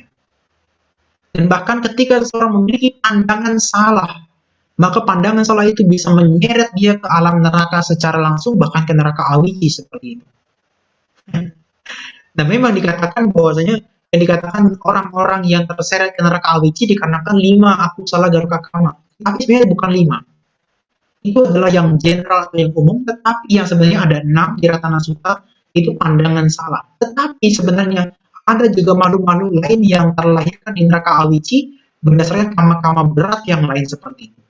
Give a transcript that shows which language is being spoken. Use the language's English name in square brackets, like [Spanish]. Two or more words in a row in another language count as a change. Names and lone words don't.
[Indonesian] Dan bahkan ketika seseorang memiliki pandangan salah, maka pandangan salah itu bisa menyeret dia ke alam neraka secara langsung, bahkan ke neraka awici seperti itu. Dan memang dikatakan bahwasanya yang dikatakan orang-orang yang terseret ke neraka awici dikarenakan 5 [Pali] akusala garuka kama. [Indonesian] Tapi sebenarnya bukan 5. Itu adalah yang general atau yang umum, tetapi yang sebenarnya ada 6 di Ratana Sutta itu pandangan salah. Tetapi sebenarnya ada juga makhluk-makhluk lain yang terlahirkan di neraka awici berdasarkan kama-kama berat yang lain seperti itu.